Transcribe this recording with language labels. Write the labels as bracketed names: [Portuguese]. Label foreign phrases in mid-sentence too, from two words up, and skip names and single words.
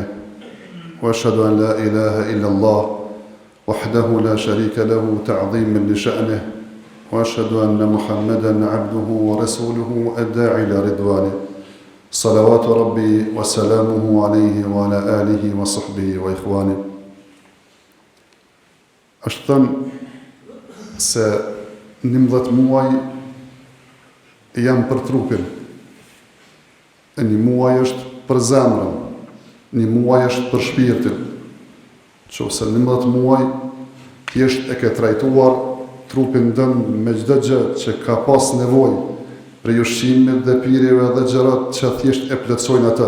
[Arabic] وأشهد أن لا إله إلا الله وحده لا شريك له تعظيما لشأنه وأشهد أن محمدا عبده ورسوله الداعي إلى رضوانه صلوات ربي وسلامه عليه وعلى آله وصحبه وإخوانه. [Albanian] Është thënë se 11 muaj janë për trupin, e një muaj është për zemrën, një muaj është për shpirtin. Qofse 11 muaj thjesht e ke trajtuar trupin dënë me çdo gjë që ka pas nevojë për ushqimit dhe pirjeve dhe gjërat që thjesht e plotësojnë atë.